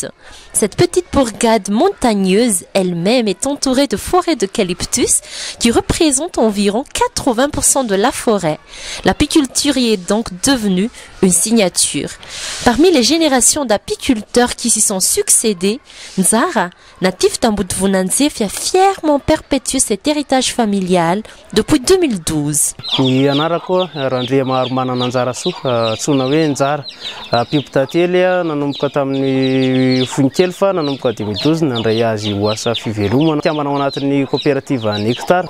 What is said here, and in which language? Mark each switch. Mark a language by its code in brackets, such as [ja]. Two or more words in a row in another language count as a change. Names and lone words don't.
[fr] Cette petite bourgade montagneuse elle-même est entourée de forêts d'eucalyptus qui représentent environ 80% de la forêt. L'apiculture y est donc devenue une signature. Parmi les générations d'apiculteurs qui s'y sont succédés, Nzara, natif d'Ambudvunanzefi, a fièrement perpétué cet héritage familial depuis 2012. [mg] Fa nanomboka 2012 nandray azy ho asa fivelomana tia manao anatin'ny coopérative an hectare.